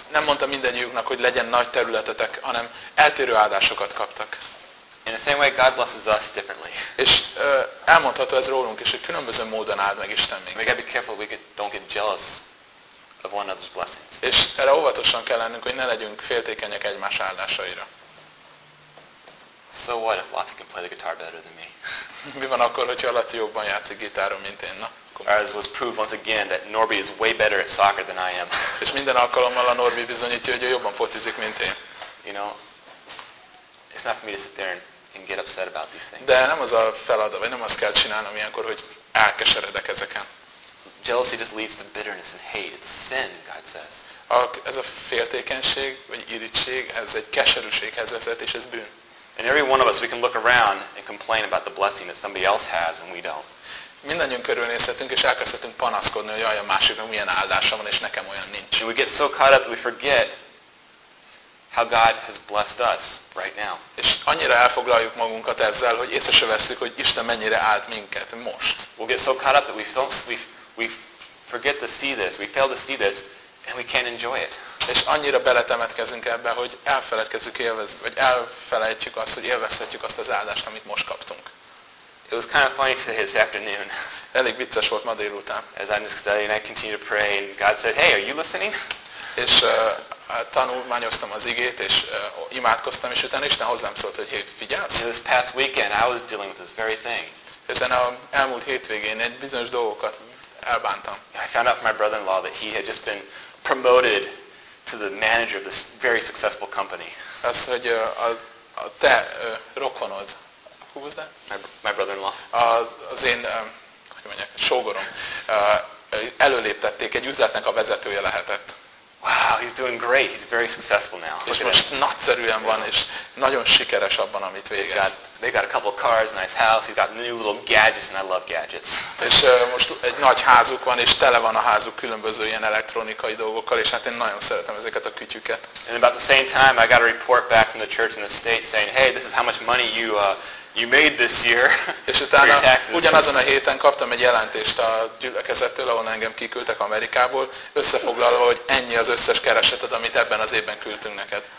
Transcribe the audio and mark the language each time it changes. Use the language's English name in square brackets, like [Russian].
[Hungarian] Nem mondta mindegyiknek, hogy legyen nagy területetek, hanem eltérő áldásokat kaptak. [English] In the same way, God blesses us differently. [Hungarian] És elmondható ez rólunk is, hogy különböző módon áld meg Isten minket. [English] We gotta be careful, we don't get jealous of one another's blessings. [Hungarian] És erre óvatosan kell lennünk, hogy ne legyünk féltékenyek egymás áldásaira. [English] So what if Lati can play the guitar better than me? [Hungarian] Mi van akkor, hogyha Lati jobban játszik gitáron, mint én? Na, [English] as was proved once again that Norby is way better at soccer than I am. [Hungarian] És minden alkalommal a Norby bizonyítja, hogy ő jobban focizik, mint én. [English] You know, it's not for me to sit there and get upset about these things. [Hungarian] De nem az a feladat, vagy nem azt kell csinálnom ilyenkor, hogy elkeseredek ezeken. [English] Jealousy just leads to bitterness and hate. It's sin, God says. [Hungarian] Ez a féltékenység, vagy irítség, ez egy keserűséghez vezet, és ez bűn. [English] And every one of us, we can look around and complain about the blessing that somebody else has and we don't. [Hungarian] Mindannyiunk körülnézhetünk, és elkezdhetünk panaszkodni, hogy jaj, a másiknak milyen áldása van, és nekem olyan nincs. [English] And we get so caught up that we forget how God has blessed us right now. [Hungarian] És annyira elfoglaljuk magunkat ezzel, hogy észre se veszük, hogy Isten mennyire áld minket most. [English] We'll get so caught up that we forget to see this, we fail to see this, and we can't enjoy it. [Hungarian] És annyira beletemetkezünk ebbe, hogy elfelejtjük azt, hogy élvezhetjük azt az áldást, amit most kaptunk. [English] It was kind of funny today this afternoon. [Hungarian] Elég vicces volt ma délután. [English] As I'm just studying, I continue to pray, and God said, hey, are you listening? [Hungarian] És tanulmányoztam az igét, és imádkoztam, és utána Isten hozzám szólt, hogy hey, figyelsz? [English] This past weekend, I was dealing with this very thing. [Hungarian] Ezen a elmúlt hétvégén egy bizonyos dolgokat elbántam. [English] I found out from my brother-in-law that he had just been promoted to the manager of this very successful company. [Hungarian] Az, hogy a te rokonod. [English] Who was that? My brother-in-law. [Hungarian] Az én, hogy mondják, sógorom, előléptették, egy üzletnek a vezetője lehetett. [English] Wow, he's doing great. He's very successful now. [Hungarian] És most nagyszerűen van, és nagyon sikeres abban, amit végez. [English] They got a couple of cars, nice house. He's got new little gadgets, and I love gadgets. [Hungarian] És most egy nagy házuk van, és tele van a házuk különböző ilyen elektronikai dolgokkal, és hát én nagyon szeretem ezeket a kütyüket. [English] And about the same time, I got a report back from the church in the state saying, hey, this is how much money you made this year. [Hungarian] És utána ugyanazon a héten kaptam egy jelentést a gyülekezettől, ahol engem kiküldtek Amerikából, összefoglalva, hogy ennyi az összes kereseted, amit ebben az évben küldtünk neked.